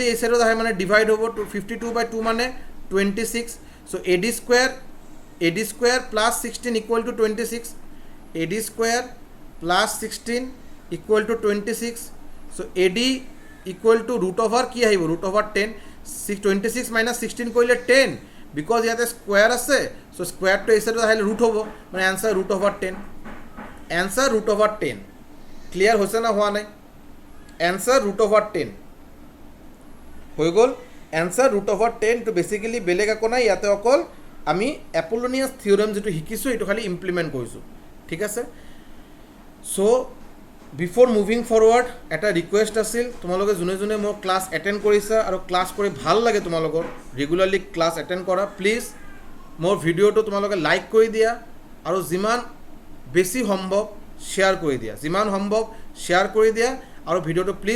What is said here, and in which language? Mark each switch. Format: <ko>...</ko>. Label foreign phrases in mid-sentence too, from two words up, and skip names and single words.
<as>এই সাইডত আহে মানে ডিভাইড হ'ব 52/2 মানে 26 সো</as> <en>AD square plus 16 equal to 26 AD square plus 16 equal to 26 so AD equal to root over</en> <as>কি আহিব</as> <en>root over 10 26 minus 16</en> <as>কৰিলে 10 বিকজ ইয়াতে স্কয়াৰ আছে সো স্কয়াৰটো এই সাইডত আহিলে ৰুট হ'ব মানে</as> <en>answer root over 10 answer root over 10 clear</en> <as>होइसे</as> <hi>ना हुआ नहीं</hi> <en>answer root over 10</en> <as>হৈ গল</as> <en>answer root over 10</en> <as>तो बेसिकली बेलेग একো নাই ইয়াতে অকল আমি এপোলোনিয়াস থিওৰেম যেটো শিকিছো এটো খালি ইমপ্লিমেন্ট কৰিছো ঠিক আছে সো</as> <en>before moving forward</en> <as>এটা রিকোয়েস্ট আছিল তোমালোকে জুনে জুনে মোৰ</as> <en>class attend</en> <as>কৰিছা আৰু ক্লাস কৰি ভাল লাগে তোমালোকৰ</as> <en>regularly class attend</en> <as>কৰা প্লিজ মোৰ ভিডিওটো তোমালোকে লাইক কৰি দিয়া আৰু যিমান বেছি সম্ভৱ শেয়াৰ কৰি দিয়া যিমান সম্ভৱ শেয়াৰ কৰি দিয়া আৰু ভিডিওটো প্লিজ</as>